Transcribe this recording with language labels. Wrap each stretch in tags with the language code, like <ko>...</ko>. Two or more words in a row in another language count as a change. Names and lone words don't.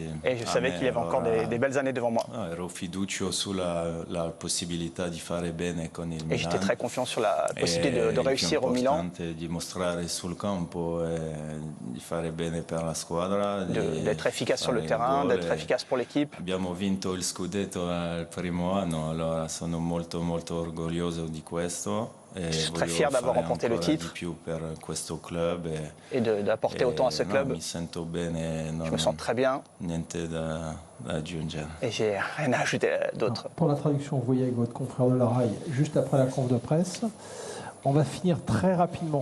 <fr>Et je savais qu'il y avait encore des belles années devant moi.</fr> <it>Ero fiducioso sulla possibilità di fare bene con il Milan.</it> <fr>Et j'étais très confiant sur la possibilité de réussir au Milan.</fr> <it>Di mostrare sul campo e di fare bene per la squadra.</it> <fr>D'être efficace sur le terrain, d'être efficace pour l'équipe.</fr> <it>Abbiamo vinto il scudetto il primo anno, allora sono molto orgoglioso di questo.</it> <fr>Je suis très fier d'avoir remporté le titre et d'apporter autant à ce club. Je me sens très bien et j'ai rien à ajouter d'autre. Pour la traduction, vous voyez avec votre confrère de la RAI, juste après la conf de presse. On va finir très rapidement.</fr>